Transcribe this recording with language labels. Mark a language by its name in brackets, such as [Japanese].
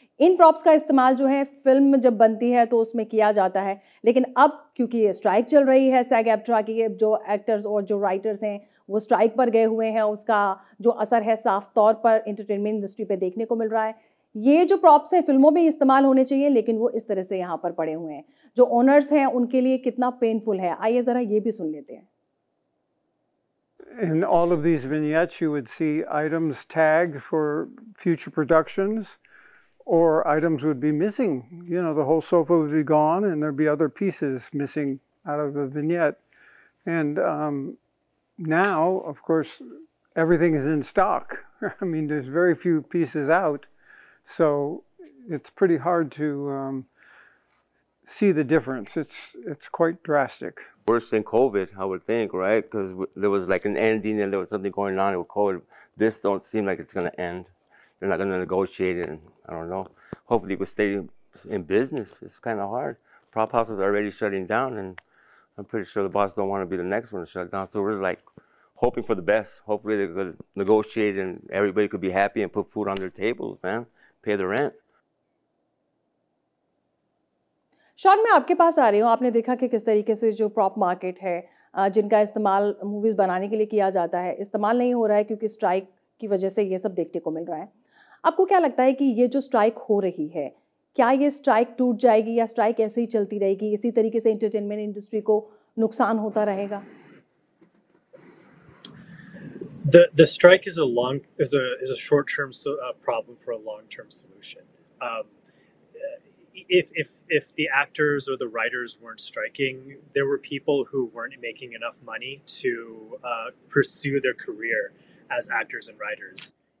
[Hindi] इन props का इस्तेमाल जो है फिल्म जब बनती है तो उसमें किया जाता है, लेकिन अब क्योंकि ये स्ट्राइक चल रही है, सैग एफ्ट्रा की, जो एक्टर्स और जो राइटर्स हैं वो स्ट्राइक पर गए हुए हैं, उसका जो असर है साफ तौर पर एंटरटेनमेंट इंडस्ट्री पे देखने को मिल रहा है। ये जो प्रॉप्स हैं फिल्मों में इस्तेमाल होने चाहिए, लेकिन वो इस तरह से यहाँ पर पड़े हुए हैं। जो ओनर्स हैं उनके लिए कितना पेनफुल है, आइए ज़रा ये भी सुन लेते हैं। [English] In all of these vignettes, you would see items tagged for future productions, or items would be missing. You know, the whole sofa would be gone, and there'd be other pieces missing out of the vignette. And now, of course, everything is in stock. I mean, there's very few pieces out. So it's pretty hard to see the difference. It's quite drastic. Worse than COVID, I would think, right? Because there was like an ending and there was something going on with COVID. This don't seem like it's going to end. They're not going to negotiate it, and I don't know. Hopefully it will stay in business. It's kind of hard. Prop houses are already shutting down, and I'm pretty sure the boss don't want to be the next one to shut down. So we're like hoping for the best. Hopefully they could negotiate and everybody could be happy and put food on their tables, man. Pay the rent. [Hindi] Shawn, मैं आपके पास आ रही हूँ। आपने देखा कि किस तरीके से जो प्रॉप मार्केट है, जिनका इस्तेमाल मूवीज़ बनाने के लिए किया जाता है, इस्तेमाल नहीं हो रहा है क्योंकि स्ट्राइक की वजह से ये सब देखने को मिल रहा है। आपको क्या लगता है कि ये जो स्ट्राइक हो रही है, क्या ये स्ट्राइक टूट जाएगी या स्ट्राइक ऐसे ही चलती रहेगी, इसी तरीके से एंटरटेनमेंट इंडस्ट्री को नुकसान होता रहेगा? [English] The strike is a short-term problem for a long-term solution. If the actors or the writers weren't striking, there were people who weren't making enough money to pursue their career as actors and writers.